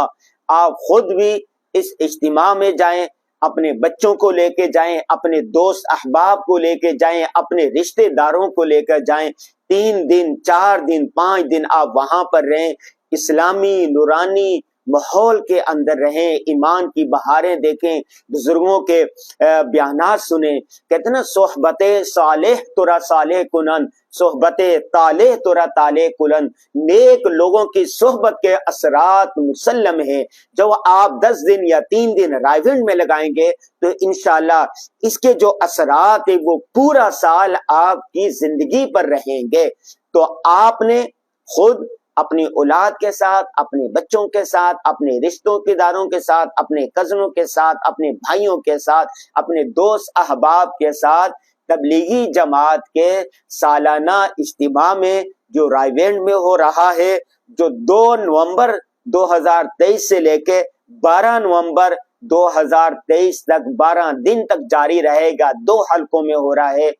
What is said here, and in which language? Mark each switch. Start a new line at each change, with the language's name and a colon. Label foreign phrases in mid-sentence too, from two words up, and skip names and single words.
Urdu: آپ خود بھی اس اجتماع میں جائیں، اپنے بچوں کو لے کے جائیں، اپنے دوست احباب کو لے کے جائیں، اپنے رشتہ داروں کو لے کر جائیں۔ 3 دن 4 دن 5 دن آپ وہاں پر رہیں، اسلامی نورانی ماحول کے اندر رہیں، ایمان کی بہاریں دیکھیں، بزرگوں کے بیانات سنیں۔ کہتے ہیں نا
Persian: صحبت صالح ترا صالح کنن، صحبت طالح ترا طالح کنن۔
Urdu: نیک لوگوں کی صحبت کے اثرات مسلم ہیں۔ جب آپ 10 دن یا 3 دن رائیونڈ میں لگائیں گے تو انشاءاللہ اس کے جو اثرات ہیں وہ پورا سال آپ کی زندگی پر رہیں گے۔ تو آپ نے خود اپنی اولاد کے ساتھ، اپنے بچوں کے ساتھ، اپنے رشتوں کے داروں کے ساتھ، اپنے کزنوں کے ساتھ، اپنے بھائیوں کے ساتھ، اپنے دوست احباب کے ساتھ تبلیغی جماعت کے سالانہ اجتماع میں جو رائیونڈ میں ہو رہا ہے، جو 2 نومبر 2023 سے لے کے 12 نومبر 2023 تک 12 دن تک جاری رہے گا، 2 حلقوں میں ہو رہا ہے۔